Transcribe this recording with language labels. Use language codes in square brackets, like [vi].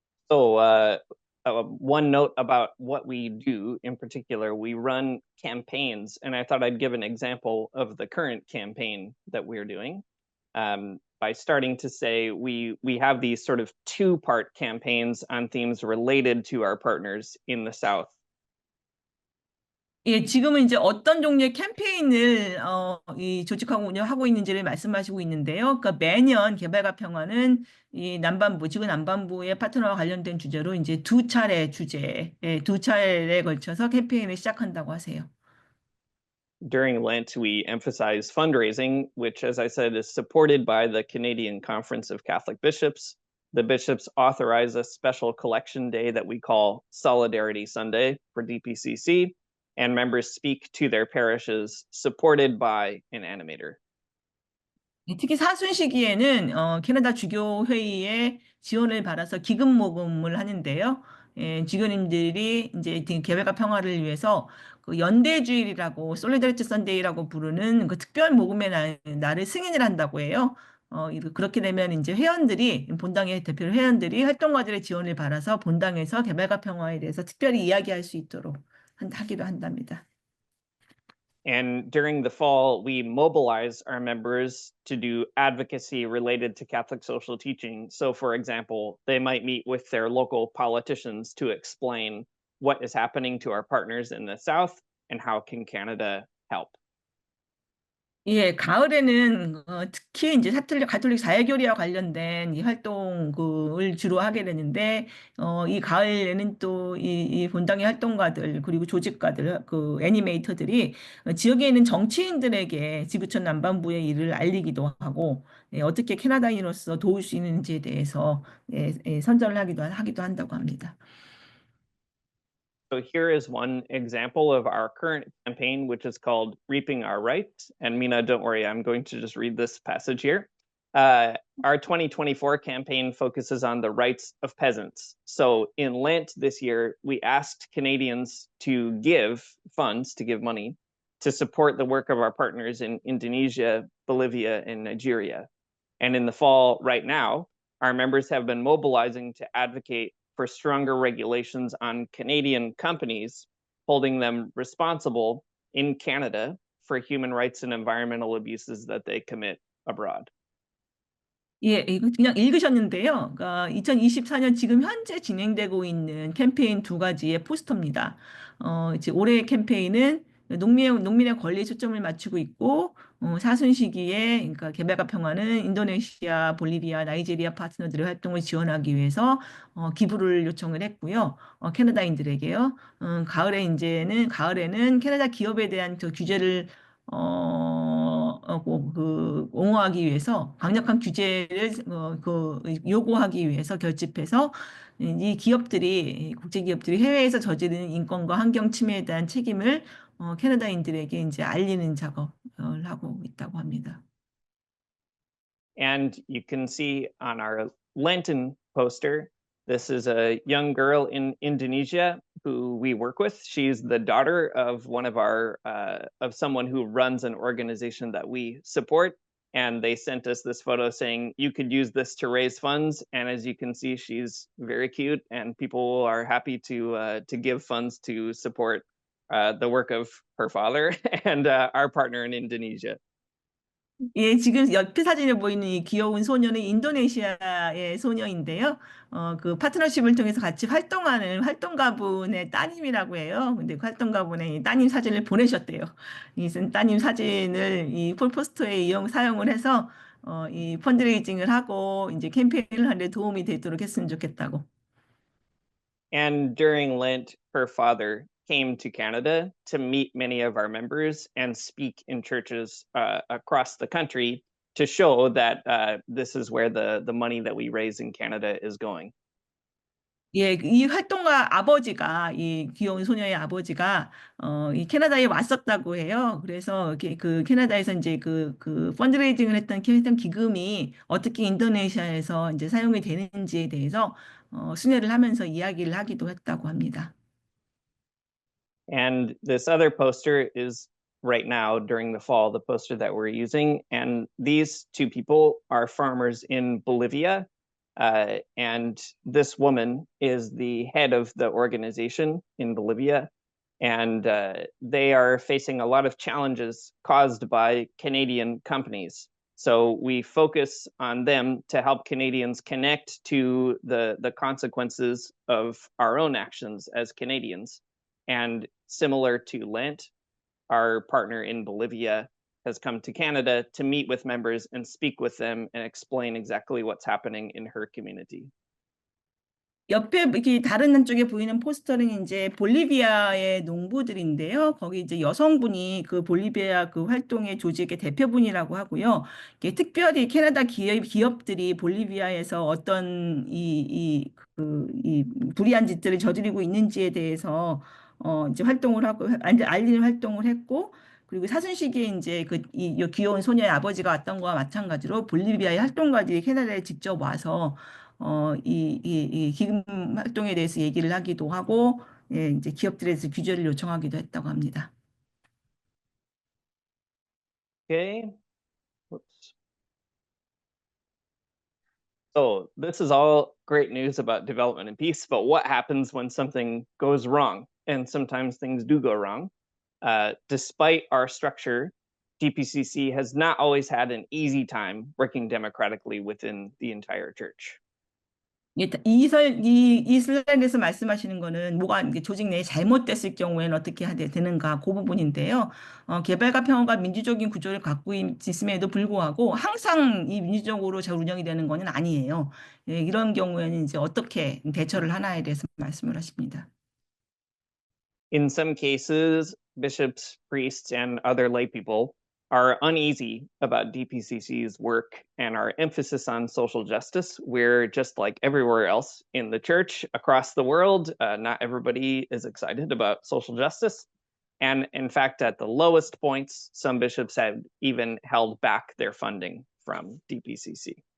[en] So one note about what we do in particular, we run campaigns, and I thought I'd give an example of the current campaign that we're doing by starting to say we have these sort of two-part campaigns on themes related to our partners in the South. [ko] 예, 지금은 이제 어떤 종류의 캠페인을 이 조직하고 운영하고 있는지를 말씀하시고 있는데요. 그러니까 매년 개발과 평화는 이 남반부, 지구 남반부의 파트너와 관련된 주제로 이제 두 차례에 걸쳐서 캠페인을 시작한다고 하세요. [en] During Lent, we emphasize fundraising, which, as I said, is supported by the Canadian Conference of Catholic Bishops. The bishops authorize a special collection day that we call Solidarity Sunday for DPCC. And members speak to their parishes supported by an animator. [ko] 특히 사순 시기에는 캐나다 주교 회의의 지원을 받아서 기금 모금을 하는데요. 주교님들이 이제 개발과 평화를 위해서 그 연대주일이라고 솔리다리티 선데이라고 부르는 그 특별 모금의 날을 승인을 한다고 해요. 그렇게 되면 이제 본당의 대표 회원들이 활동가들의 지원을 받아서 본당에서 개발과 평화에 대해서 특별히 이야기할 수 있도록 하기도 한답니다. [en] And during the fall, we mobilize our members to do advocacy related to Catholic social teaching. So, for example, they might meet with their local politicians to explain what is happening to our partners in the South and how can Canada help. [ko] 예, 가을에는 특히 이제 가톨릭 사회교리와 관련된 이 활동을 주로 하게 되는데 이 가을에는 또 이 본당의 활동가들 그리고 조직가들 그 애니메이터들이 지역에 있는 정치인들에게 지구촌 남반부의 일을 알리기도 하고 어떻게 캐나다인으로서 도울 수 있는지에 대해서 선전을 하기도 한다고 합니다. [en] So here is one example of our current campaign, which is called Reaping Our Rights. And Mina, don't worry, I'm going to just read this passage here. Our 2024 campaign focuses on the rights of peasants. So in Lent this year, we asked Canadians to give funds, to give money, to support the work of our partners in Indonesia, Bolivia, and Nigeria. And in the fall right now, our members have been mobilizing to advocate for stronger regulations on Canadian companies, holding them responsible in Canada for human rights and environmental abuses that they commit abroad. [ko] 예, 이거 그냥 읽으셨는데요. 그러니까 2024년 지금 현재 진행되고 있는 캠페인 두 가지의 포스터입니다. 이제 올해 캠페인은 농민의 권리에 초점을 맞추고 있고, 사순 시기에, 그러니까 개발과 평화는 인도네시아, 볼리비아, 나이지리아 파트너들의 활동을 지원하기 위해서 기부를 요청을 했고요. 캐나다인들에게요. 가을에는 캐나다 기업에 대한 그 규제를 옹호하기 위해서 강력한 규제를 요구하기 위해서 결집해서 이 기업들이 국제 기업들이 해외에서 저지르는 인권과 환경 침해에 대한 책임을 캐나다인들에게 이제 알리는 작업을 하고 있다고 합니다. [en] And you can see on our Lenten poster, this is a young girl in Indonesia who we work with. She's the daughter of one of of someone who runs an organization that we support. And they sent us this photo saying you could use this to raise funds. And as you can see, she's very cute, and people are happy to give funds to support the work of her father and our partner in Indonesia. [ko] 예, 지금 옆에 사진에 보이는 이 귀여운 소녀는 인도네시아의 소녀인데요. 그 파트너십을 통해서 같이 활동하는 활동가분의 따님이라고 해요. 근데 그 활동가분의 이 따님 사진을 보내셨대요. 이 따님 사진을 이 폴포스터에 사용을 해서 이 펀드레이징을 하고 이제 캠페인을 하는 데 도움이 되도록 했으면 좋겠다고. [en] And during Lent, her father came to Canada to meet many of our members and speak in churches across the country to show that this is where the money that we raise in Canada is going. [ko] 예, 이 활동가 아버지가, 이 귀여운 소녀의 아버지가, 이 캐나다에 왔었다고 해요. 그래서 그 캐나다에서 이제 그 펀드레이징을 했던 기금이 어떻게 인도네시아에서 이제 사용이 되는지에 대해서, 순회를 하면서 이야기를 하기도 했다고 합니다. [en] And this other poster is right now during the fall, the poster that we're using. And these two people are farmers in Bolivia. And this woman is the head of the organization in Bolivia. And they are facing a lot of challenges caused by Canadian companies. So we focus on them to help Canadians connect to the consequences of our own actions as Canadians. And similar to Lent, our partner in Bolivia has come to Canada to meet with members and speak with them and explain exactly what's happening in her community. [ko] 옆에 이렇게 다른 한쪽에 보이는 포스터는 이제 볼리비아의 농부들인데요. 거기 이제 여성분이 그 볼리비아 그 활동의 조직의 대표분이라고 하고요. 이게 특별히 캐나다 기업들이 볼리비아에서 어떤 이 불이한 짓들을 저지르고 있는지에 대해서 이제 활동을 하고 알리는 활동을 했고, 그리고 사순 시기에 이제 이 귀여운 소녀의 아버지가 왔던 거와 마찬가지로 볼리비아의 활동가들이 캐나다에 직접 와서 이 기금 활동에 대해서 얘기를 하기도 하고, 예, 이제 기업들에서 규제를 요청하기도 했다고 합니다. [en] Okay. Whoops. So this is all great news about development and peace, but what happens when something goes wrong? And sometimes things do go wrong. Despite our structure, DPCC has not always had an easy time working democratically within the entire church. [ko] 이 슬라이드에서 말씀하시는 거는 뭐가 이게 조직 내에 잘못됐을 경우에는 어떻게 해야 되는가 그 부분인데요. 개발과 평화가 민주적인 구조를 갖고 있음에도 불구하고 항상 이 민주적으로 잘 운영이 되는 것은 아니에요. 예, 이런 경우에는 이제 어떻게 대처를 하나에 대해서 말씀을 하십니다. [en] In some cases, bishops, priests, and other lay people are uneasy about DPCC's work and our emphasis on social justice. We're just like everywhere else in the church across the world. Not everybody is excited about social justice. And in fact, at the lowest points, some bishops have even held back their funding from DPCC.